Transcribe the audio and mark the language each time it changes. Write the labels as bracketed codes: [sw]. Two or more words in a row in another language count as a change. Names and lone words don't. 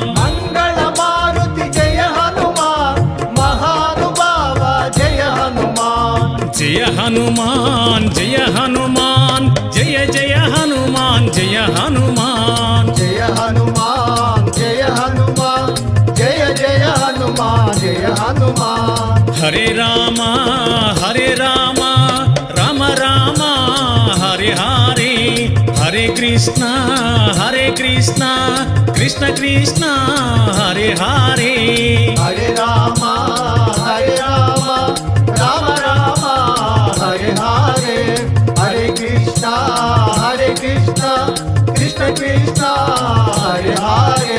[te] మంగళ మారుతి జయ హనుమాన్ మహానుభావ జయ హనుమాన్ జయ హనుమాన్ జయ హనుమాన్ జయ జయ హనుమాన్ జయ హనుమాన్ జయ హనుమాన్ జయ హనుమాన్ జయ జయ హనుమాన్ జయ హనుమాన్ [sa] హరే రామ రామ రామ హరే హరే హరే కృష్ణ కృష్ణ కృష్ణ హరే హరే హరే రామ రామ రామ హరే హరే హరే కృష్ణ కృష్ణ కృష్ణ హరే హరే